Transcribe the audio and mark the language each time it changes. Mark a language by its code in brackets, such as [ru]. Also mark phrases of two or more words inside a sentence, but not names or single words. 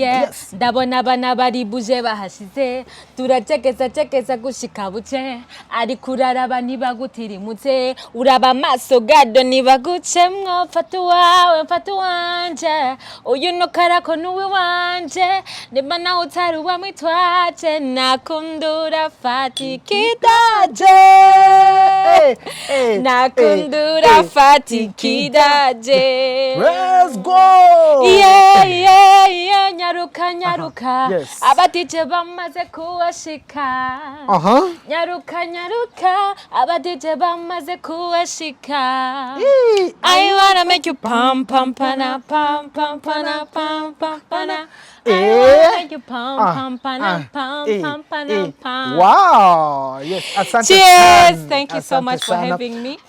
[rn] yes ndabona abana bari buje bahashize turacegeza gushika buce ari kuraraba nibagutirimutse uraba maso gado nibagucemwo mfata wanje uyu no karako nuwe wanje niba nawe utaruba mwitwaje nakundura fatikidaje nakundura fatikidaje [en] let's go yeah nyaruka yes. [rn] Abadije bamaze kuwashika nyaruka abadije bamaze kuwashika [en] I wanna make you pam pam pana pam pam pana pam pam pana I wanna make you pam pam pana pam pam pana pam. Wow yes asante cheers thank you so much for having me.